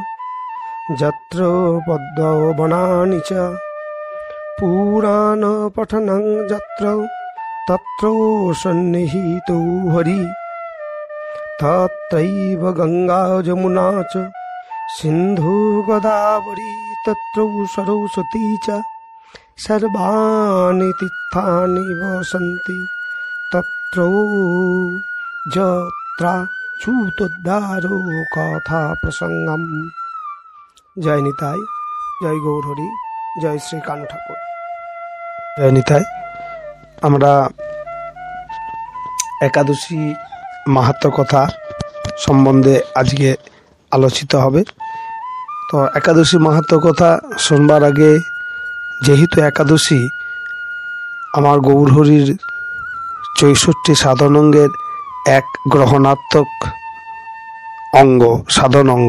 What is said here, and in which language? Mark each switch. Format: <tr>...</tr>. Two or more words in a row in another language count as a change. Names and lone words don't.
<sa>पद्मो वनानि च पुराणपठनं यत्र तत्र सन्निहितो हरि तत्रैव गंगा जमुना च सिन्धु गोदावरी तत्र सरस्वती च सर्वाणि तीर्थानि वसन्ति तत्र यत्राच्युतोद्धारो कथा प्रसंगम। जय निताय, जय गौर हरि, जय श्री कान्ह ठाकुर। जय निताय।</sa> <bn>আমরা একাদশী মাহাত্ম্য কথা সম্বন্ধে আজকে আলোচিত হবে। তো একাদশী মাহাত্ম্য কথা শোনবার আগে, যেহেতু একাদশী আমার গৌরহরির ৬৪ সাধনাঙ্গের এক গ্রহণাত্মক অঙ্গ, সাধন অঙ্গ।</bn>